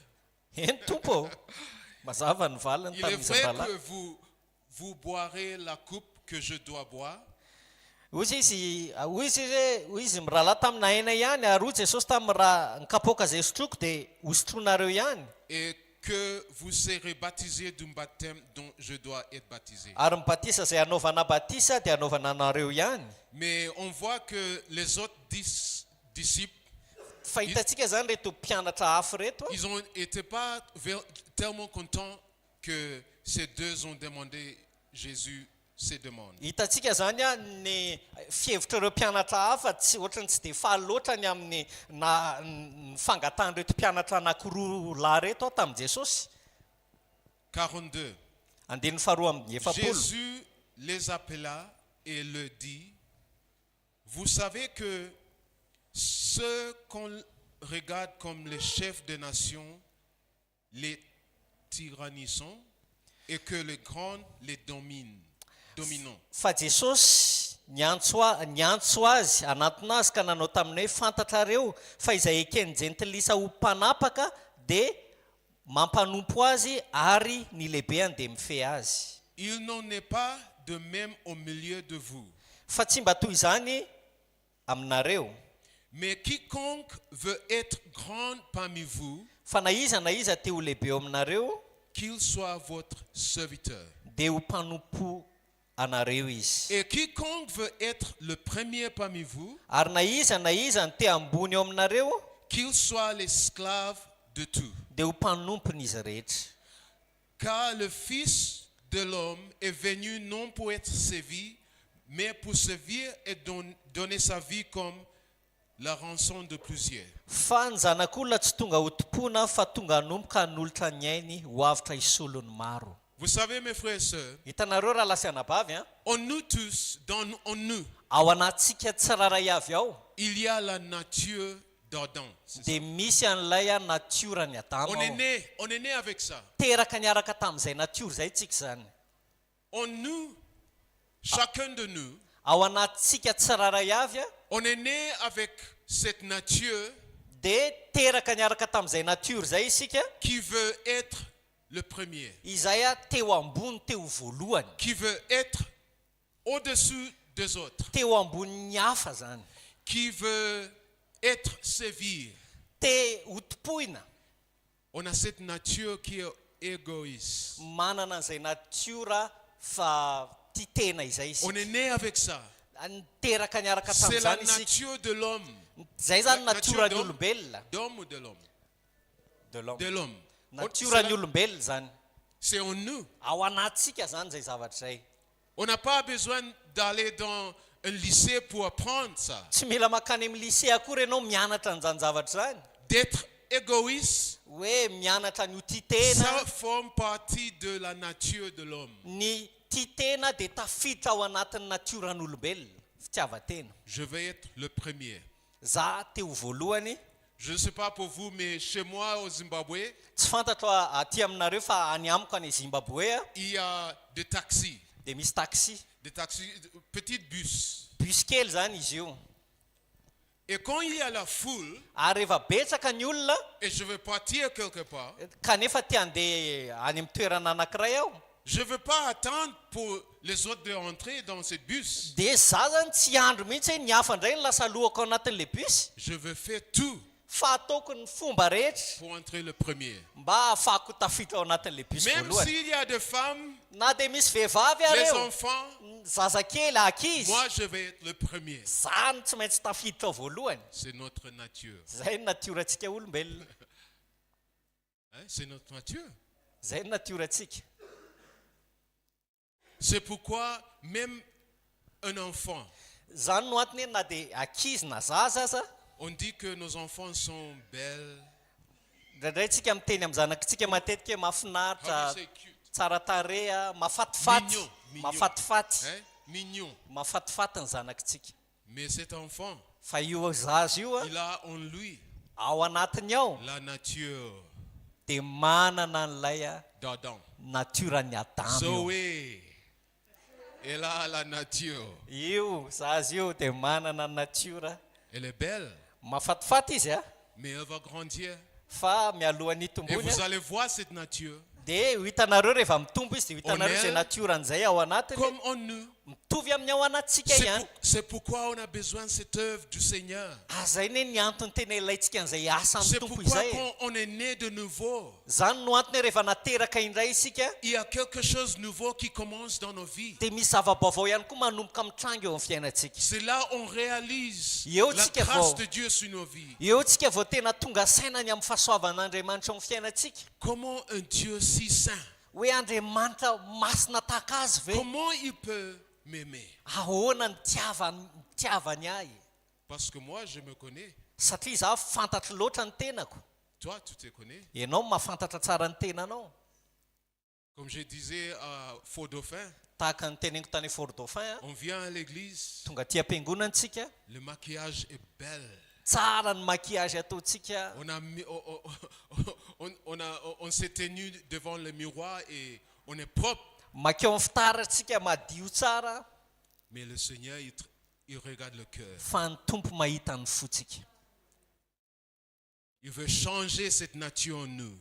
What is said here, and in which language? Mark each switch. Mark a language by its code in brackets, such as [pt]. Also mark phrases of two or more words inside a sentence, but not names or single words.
[mg] Eny tompo, mazava ny valiny [fr] Il est [mg] tamin'izy [fr] vrai [mg] rahalahy. [fr] que vous boirez la coupe que je dois boire, [mg] Hoy izy mirahalahy tamina aina ihany ary hoy Jesosy tamin'ny raha ny kapoaka izay sotroko dia hosotronareo ihany. [fr] et que vous serez baptisés d'un baptême dont je dois être baptisé. [mg] Ary ny batisa izay anaovana batisa dia anaovana anareo ihany. [fr] Mais on voit que les autres disciples, [mg] Fa hitantsika zany reto mpianatra hafa reto, [fr] ils n'étaient pas tellement contents que ces deux ont demandé Jésus ces demandes. [mg] hitantsika zany a ny fihevitrareo mpianatra hafa tsy ohatrany tsy dia faly loatra ny amin'ny ny fangatahan'ireto mpianatra anankiroa lahy reto tamin'i Jesosy. 42. Andininy faharoa amin'ny efapolo. [fr] Jésus les appela et leur dit, vous savez que ceux qu'on regarde comme les chefs des nations les tyrannisent et que les grands les dominent. [mg] Fa Jesosy niantso azy anatona azy ka nanao taminy hoe fantatrareo fa izay ekeny jentilisa ho mpanapaka dia mampanompo azy ary ny lehibeany dia mifehy azy. [fr] Il n'en est pas de même au milieu de vous. [mg] Fa tsy mba toy izany aminareo. [fr] Mais quiconque veut être grand parmi vous, [mg] Fa na iza te ho lehibe eo aminareo, [fr] qu'il soit votre serviteur. [mg] dia ho mpanompo anareo izy. [fr] Et quiconque veut être le premier parmi vous, [mg] Ary na iza ny te ambony eo aminareo, [fr] qu'il soit l'esclave de tout. [mg] dia ho mpanompony rehetra. [fr] Car le Fils de l'homme est venu non pour être servi, mais pour servir et donner sa vie comme la rançon de plusieurs. [mg] Fa ny zanak'olona tsy tonga ho tompona fa tonga hanomboka hanolotra ny ainy ho avitra isolony maro. [fr] Vous savez, mes frères et sœurs, [mg] Hitanareo raha lasianabavy a, [fr] en nous tous, en nous, [mg] ao anatsika tsiraray avy ao [fr] il y a la nature d'Adam. C'est ça. [mg] dia misy an'ilay a natiorany Adama [fr] On [mg] ao. [fr] est né avec ça. [mg] Teraka niaraka tamin'izay natiora izay tsika zany. [fr] En nous, chacun de nous, [mg] Ao anatsika tsiraray avy a, [fr] on est né avec cette nature [mg] dia teraka niaraka tamin'izay natiora izay isika, [fr] qui veut être le premier, [mg] izay a teo ambony teo voalohany, [fr] qui veut être au-dessus des autres, [mg] teo ambony ny hafa zany, [fr] qui veut être servir. [mg] te ho topoina. [fr] On a cette nature qui est égoïste. [mg] Manana an'izay natiora fa tia tena izay [fr] On [mg] isika. [fr] est né avec ça. [mg] Teraka niaraka [fr] C'est la [mg] tamin'izany isika. [fr] nature de l'homme. [mg] Zay zany [fr] La [mg] natiorany [fr] nature [mg] olombelona. [fr] D'homme ou de l'homme? De l'homme. De l'homme. [mg] Natiorany olombelona zany. [fr] C'est en nous. [mg] Ao anatsika zany zay zavatra zay. [fr] On n'a pas besoin d'aller dans un lycée pour apprendre ça. [mg] Tsy mila makany amin'ny lycée akory ianao mianatra an'izany zavatra zany. [fr] D'être égoïste, [mg] Hoe mianatra ny ho tia [fr] ça [mg] tena, [fr] forme partie de la nature de l'homme. [mg] ny tia tena dia tafiditra ao anatin'ny natioran'olombelona, fitiavan-tena. [fr] Je vais être le premier. [mg] Za teo voalohany, [fr] Je ne sais pas pour vous, mais chez moi au Zimbabwe, [mg] tsy fantatro aty aminareo fa any amiko any Zimbabwe a, [fr] il y a des taxis, [mg] dia misy taxi. [fr] petits bus. [mg] Bus kely zany izy io. [fr] Et quand il y a la foule, [mg] Ary rehefa betsaka ny olona, [fr] et je vais partir quelque part, [mg] kanefa te handeha any amin'ny toerana anankiray aho, [fr] je ne veux pas attendre pour les autres de rentrer dans ce bus. [mg] dia za zany tsy andro mihitsy hoe ny hafa indray ny lasa lohako anatin' [fr] le bus, Je veux faire tout [mg] fa ataoko ny fomba rehetra [fr] pour entrer le premier. [mg] mba ahafahako tafiditra ao anatin' [fr] le bus Même [mg] voalohany. [fr] s'il y a des femmes [mg] na dia misy vehivavy [fr] les [mg] areo [fr] enfants, [mg] zazakely ankizy [fr] moi je vais être le premier. [mg] zany tsy maintsy tafiditra ao voalohany [fr] C'est notre nature. [mg] zay ny natiorantsika olombelona [fr] Hein, c'est notre nature. [mg] zay ny natiorantsika [fr] C'est pourquoi même un enfant, [mg] zany no antony hoe na dia ankizy na zaza aza [fr] on dit que nos enfants sont belles. [mg] ndraindray tsika miteny amin'ny zanakitsika matetika hoe [en] How [mg] mahafinaritra [en] do you say cute? [mg] tsara tarea mafatifaty [fr] Mignon, mignon. [mg] mafatifaty [fr] Hein? Mignon. [mg] mafatifaty ny zanakitsika [fr] Mais cet enfant, [mg] fa io zaza io a [fr] il a en lui [mg] ao anatiny ao [fr] la nature [mg] dia manana n'ilay a [fr] d'Adam. [mg] natiorany adamo io. [fr] Zoé, elle a la nature. [mg] io zaza io dia manana ny natiora [fr] Elle est belle, [mg] mafatifaty izy a [fr] mais elle va grandir. [mg] fa mialohan'ny [fr] Et [mg] tombony [fr] vous a allez voir cette nature [mg] dia ho hitanareo rehefa mitombo izy dia ho hitanareo [fr] Honneur. [mg] zay natioran'izay ao anatiny [fr] comme en nous. [mg] mitovy amin'ny ao anatsika ihany [fr] C'est pourquoi on a besoin de cette œuvre du Seigneur. [mg] zay ne ny antony tena ilayntsika an'izay asa amin'ny [fr] C'est [mg] tompo [fr] pourquoi [mg] izay [fr] quand on est né de nouveau, [mg] zany no antony hoe rehefa nateraka indray isika [fr] il y a quelque chose de nouveau qui commence dans nos vies. [mg] dia misy zava-baovao ihany koa manomboka mitrango eo amin'ny fiainantsika [fr] C'est là on réalise [mg] Eo [fr] la [mg] tsika [fr] grâce [mg] vao- [fr] de Dieu sur nos vies. [mg] eo tsika vao tena tonga sainany amin'ny fahasoavan'andriamanitra ao amin'ny fiainantsika [fr] Comment un Dieu si saint, [mg] hoe andriamanitra masina tahaka azy ve [fr] comment il peut m'aimer? [mg] ahoana ny tiavany ahy [fr] Parce que moi, je me connais. [mg] satria za fantatro loatra ny tenako [fr] Toi, tu te connais. [mg] ianao mahafantatra tsara ny tenanao [fr] Comme je disais à Faux Dauphin, [mg] tahaka ny teneniko tany fort dauphin [fr] on vient à l'église, [mg] tonga ty am-piangonantsika [fr] le maquillage est belle. [mg] tsara ny maquillage ataontsika [fr] On a mis- on s'est tenu devant le miroir et on est propre. [mg] makeo amin'ny fitaratsika madio tsara [fr] Mais le Seigneur, il regarde le cœur. [mg] fa ny tompo mahita ny fotsika [fr] Il veut changer cette nature en nous.